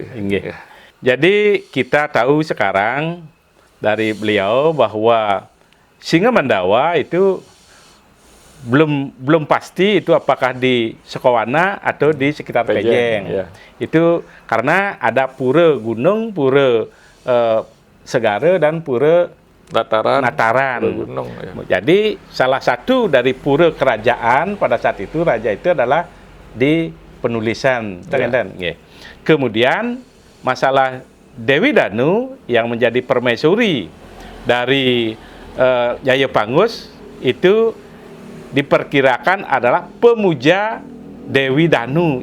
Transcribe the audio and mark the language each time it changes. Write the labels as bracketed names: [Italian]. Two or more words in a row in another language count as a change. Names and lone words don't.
[Indonesian] Jadi kita tahu sekarang dari beliau bahwa Singa Mandawa itu belum pasti itu apakah di Sekowana atau di sekitar Pejeng. Itu karena ada pura gunung, pura segara dan pura Nataran. gunung. Ya. Jadi salah satu dari pura kerajaan pada saat itu raja itu adalah di penulisan. Ya. Kemudian masalah Dewi Danu yang menjadi permaisuri dari Jayapangus itu diperkirakan adalah pemuja Dewi Danu.